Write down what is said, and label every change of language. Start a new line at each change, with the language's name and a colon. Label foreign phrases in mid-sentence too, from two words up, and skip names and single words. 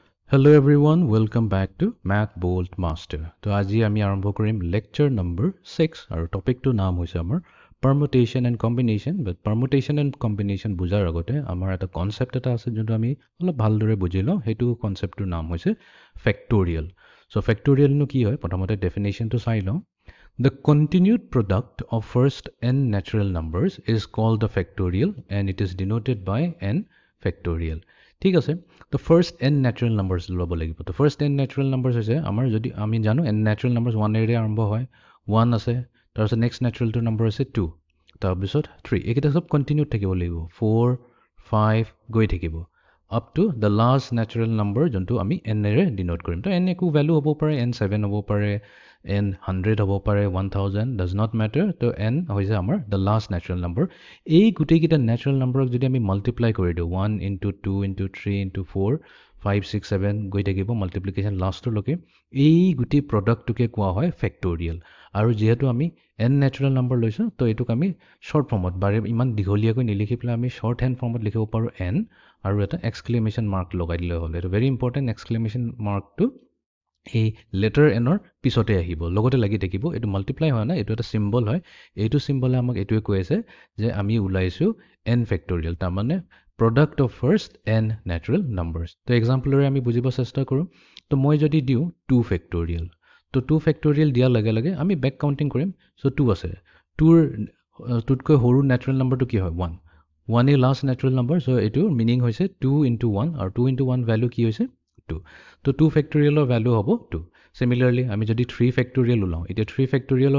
English: Hello everyone, welcome back to Math Bolt Master.
Assamese: So আজি আমি আৰম্ভ কৰিম
English: lecture number 6
Assamese: আৰু টপিকটো নাম হৈছে আমাৰ
English: permutation and combination.
Assamese: But
English: permutation and combination
Assamese: বুজাৰ আগতে আমাৰ এটা কনসেপ্ট এটা আছে যোনটো আমি অলপ ভালদৰে বুজি লওঁ সেইটো কনসেপ্টৰ নাম হৈছে factorial. So factorial নো কি হয় প্ৰথমতে ডেফিনেশনটো চাই লওঁ.
English: The continued product of first n natural numbers is called the factorial and it is denoted by n factorial.
Assamese: ঠিক আছে তো
English: first n natural numbers
Assamese: লব লাগিব তো
English: first n natural numbers
Assamese: হৈছে আমাৰ যদি আমি জানো
English: n natural numbers
Assamese: 1 এৰে আৰম্ভ হয় 1 আছে তাৰপিছত নেক্সট ন্যাচুরালটো নাম্বাৰ আছে 2 তাৰপিছত 3 এইকেইটা সব কন্টিনিউ থাকিব লাগিব 4 5 গৈ থাকিব
English: up to the last natural number
Assamese: যোনটো আমি n এৰে ডিনোট কৰিম তো n একো ভ্যালু হ'ব পাৰে n 7 হ'ব পাৰে n 100 হ'ব পাৰে 1000
English: does not matter
Assamese: তো n হৈছে আমাৰ
English: the last natural number
Assamese: এই গুটেইকিটা
English: natural numberক
Assamese: যদি আমি মাল্টিপ্লাই কৰি দিও 1 into 2 into 3 into 4 5 6 7 গৈ থাকিব মাল্টিপ্লিকেশন লাষ্টৰ লকে এই গুটেই প্ৰডাক্টটোকে কোৱা হয় ফেক্টোৰিয়েল আৰু যেহেতু আমি
English: n natural number
Assamese: লৈছো তো এটোক আমি
English: short formত
Assamese: বাৰে ইমান দীঘলীয়াকৈ নিলিখি পেলাই আমি
English: short hand formত
Assamese: লিখিব পাৰো n আৰু এটা
English: exclamation mark
Assamese: লগাই দিলে হ'ল এটো
English: very important exclamation markটো
Assamese: এই লেটাৰ এনৰ পিছতে আহিব লগতে লাগি থাকিব এটো মাল্টিপ্লাই হয় না এটো এটা সিম্বল হয় এইটো সিম্বলে আমাক এটোৱে কৈ আছে যে আমি উলাইছো n ফেক্টোৰিয়েল তাৰ মানে
English: product of first n natural numbers
Assamese: তো এক্সাম্পলৰে আমি বুজিব চেষ্টা কৰো তো মই যদি দিও 2 ফেক্টোৰিয়েল তো 2 ফেক্টোৰিয়েল দিয়া লগে লগে আমি
English: back counting
Assamese: কৰিম সো 2 আছে 2 টুতকৈ সৰু ন্যাচুৰাল নাম্বাৰটো কি হয় 1 1 এ লাষ্ট ন্যাচুৰাল নাম্বাৰ সো এটো মিনিং হৈছে
English: 2 into 1
Assamese: আৰু
English: 2 into 1
Assamese: ভ্যালু কি হৈছে 2 তো 2 ফেক্টোৰিয়েলৰ ভ্যালু হ'ব 2 সিমিলাৰলি আমি যদি 3 ফেক্টোৰিয়েল উলাও এতিয়া 3 ফেক্টোৰিয়েলৰ